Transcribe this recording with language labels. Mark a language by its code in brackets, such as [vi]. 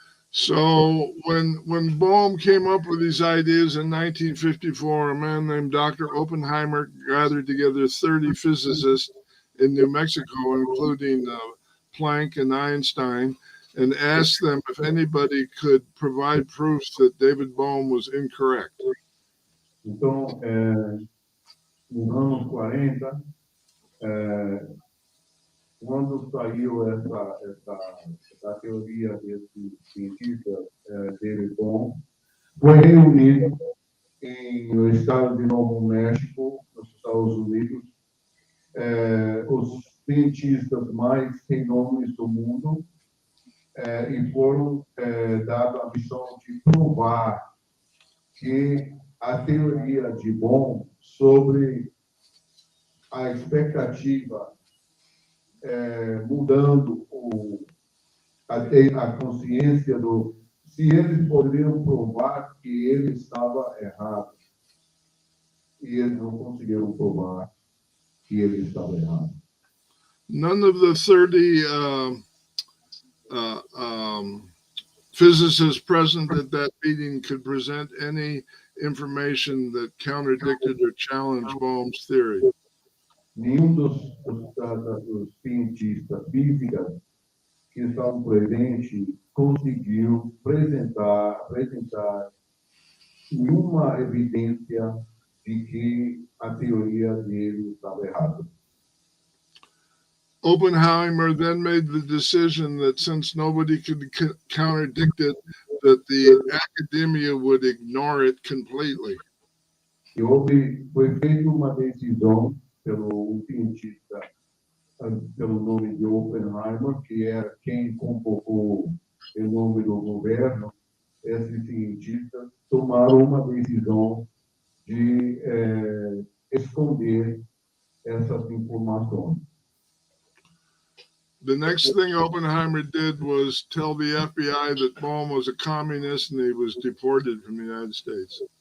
[en] So when Bohm came up with these ideas in 1954, a man named Dr. Oppenheimer gathered together 30 physicists in New Mexico, including Planck and Einstein, and asked them if anybody could provide proof that David Bohm was incorrect. [pt] Então, nos anos 40, quando saiu essa teoria desse cientista David Bohm, foi reunido no estado de Novo México, nos Estados Unidos, os cientistas mais renomes do mundo, e foram dados a missão de provar que a teoria de Bohm sobre a expectativa mudando a consciência se eles poderiam provar que ele estava errado. E eles não conseguiram provar que ele estava errado. [en] None of the 30 physicists present at that meeting could present any information that contradicted or challenged Bohm's theory. [pt] Nenhum dos cientistas físicos que estavam presentes conseguiu apresentar nenhuma evidência de que a teoria dele estava errada. [en] Oppenheimer then made the decision that since nobody could contradict it, that the academia would ignore it completely. [pt] E foi feita uma decisão pelo cientista, pelo nome de Oppenheimer, que era quem convocou em nome do governo. Esses cientistas tomaram uma decisão de esconder essas informações. [en] The next thing Oppenheimer did was tell the FBI that Bohm was a communist and he was deported from the United States.